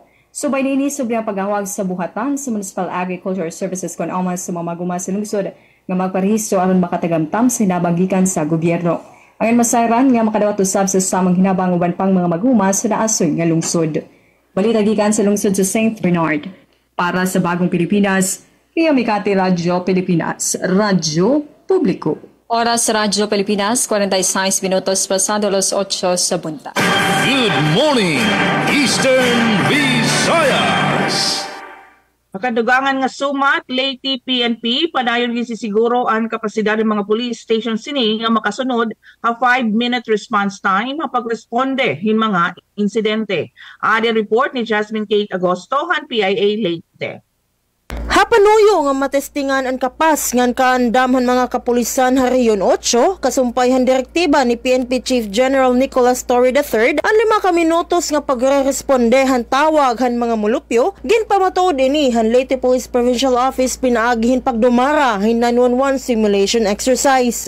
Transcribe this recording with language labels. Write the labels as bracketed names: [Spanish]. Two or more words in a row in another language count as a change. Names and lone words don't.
[Cebuano] Subay nini sobrang paghawag sa buhatan sa Municipal Agriculture Services kon amas sa mga maguma sa lungsod nga magparehistro aron makatagamtam sa hinabagikan sa gobyerno. Ang masayran nga makadawat usab sa samang hinabang uban pang mga maguma sa naasoy nga lungsod. Balita gikan sa lungsod sa St. Bernard. Para sa Bagong Pilipinas, Ria Mikati, Radyo Pilipinas, Radyo Publiko. Oras Radyo Pilipinas, 46 minutos pasado alas 8 sa bunta. [English] Good morning, Eastern Visayas! [Cebuano] Makadugangan nga sumat, Leyte PNP, padayon gisisiguro ang kapasidad ng mga police station sini nga makasunod a [English] 5-minute response time [Cebuano] mapagresponde hin mga insidente. [Waray] Adi report ni Jasmine Kate Agosto, han PIA Leyte. Hapanuyo nga matestingan ang kapas ngan kaandamhan mga kapulisan hariyon 8 kasumpayhan direktiba ni PNP Chief General Nicolas Torre III ang 5 ka minutos nga pagre-responde han tawag han mga mulupyo ginpamatuod ini han Leyte Police Provincial Office pinaagihin pagdumara hin 911 [English] simulation exercise.